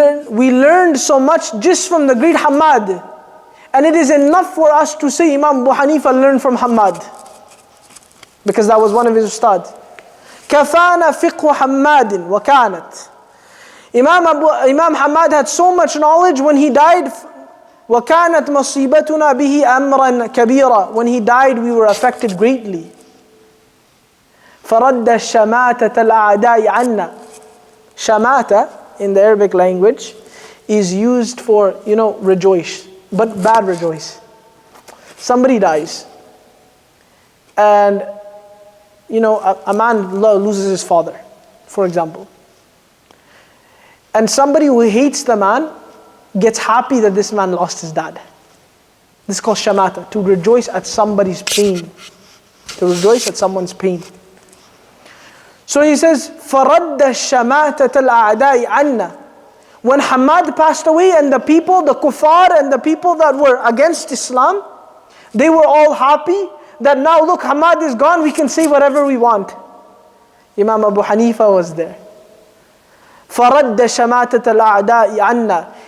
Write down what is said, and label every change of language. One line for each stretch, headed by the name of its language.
English: We learned so much just from the great Hammad. And it is enough for us to say Imam Abu Hanifa learned from Hammad, because that was one of his ustad.
Arabic: كَفَانَا فِقْهُ حَمَّادٍ وَكَانَتْ.
English: Imam Hammad had so much knowledge when he died.
Arabic: وَكَانَتْ مَصِيبَتُنَا بِهِ أَمْرًا كَبِيرًا.
English: When he died, we were affected greatly.
Arabic: فَرَدَّ الشَّمَاتَةَ الْأَعْدَاءِ عَنَّا.
English: Shamata in the Arabic language is used for, rejoice, but bad rejoice. Somebody dies, and a man loses his father, for example. And somebody who hates the man gets happy that this man lost his dad. This is called shamata, to rejoice at somebody's pain. To rejoice at someone's pain. So he says,
Arabic: فَرَدَّ الشَّمَاتَةَ الْأَعْدَاءِ عَنَّا.
English: When Hammad passed away, and the people, the kuffar and the people that were against Islam, they were all happy that now look, Hammad is gone, we can say whatever we want. Imam Abu Hanifa was there.
Arabic: فَرَدَّ شَمَاتَةَ الْأَعْدَاءِ عَنَّا.